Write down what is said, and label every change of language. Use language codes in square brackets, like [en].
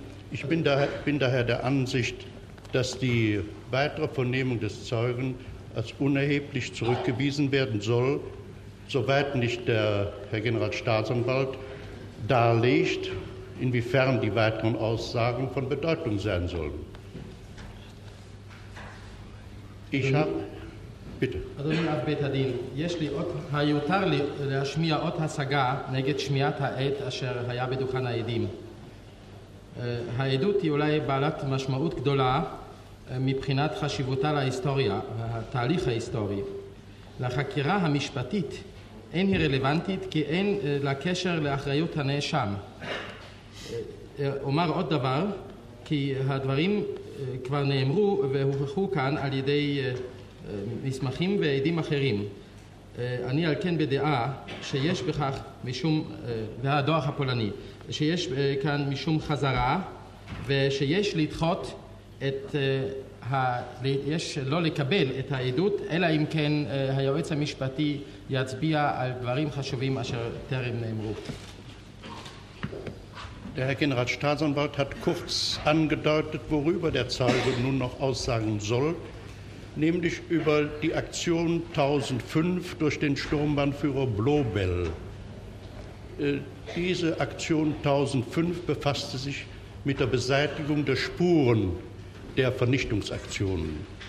[de] Ich bin daher der Ansicht, dass die weitere Vernehmung des Zeugen als unerheblich zurückgewiesen werden soll, soweit nicht der Herr Generalstaatsanwalt darlegt, inwiefern die weiteren Aussagen von Bedeutung sein sollen. ביטה. [he] אדוני אב בית הדין, היותר לי להשמיע אות השגה נגד שמיעת העד אשר היה בדוכן העדים. העדות היא אולי בעלת משמעות גדולה מבחינת חשיבותה להיסטוריה, התהליך ההיסטורי. לחקירה המשפטית אין היא רלוונטית כי אין לה קשר לאחריות הנאשם. אומר עוד דבר, כי הדברים כבר נאמרו והוכחו כאן על ידי מסמכים ועדים אחרים. אני על כן בדעה שיש בכך משום, והדוח הפולני, שיש כאן משום חזרה ושיש לדחות את, יש לא לקבל את העדות, אלא אם כן היועץ המשפטי יצביע על דברים חשובים אשר טרם נאמרו. [de] Der Herr Generalstaatsanwalt hat kurz angedeutet, worüber der Zeuge nun noch aussagen soll, nämlich über die Aktion 1005 durch den Sturmbannführer Blobel. Diese Aktion 1005 befasste sich mit der Beseitigung der Spuren der Vernichtungsaktionen.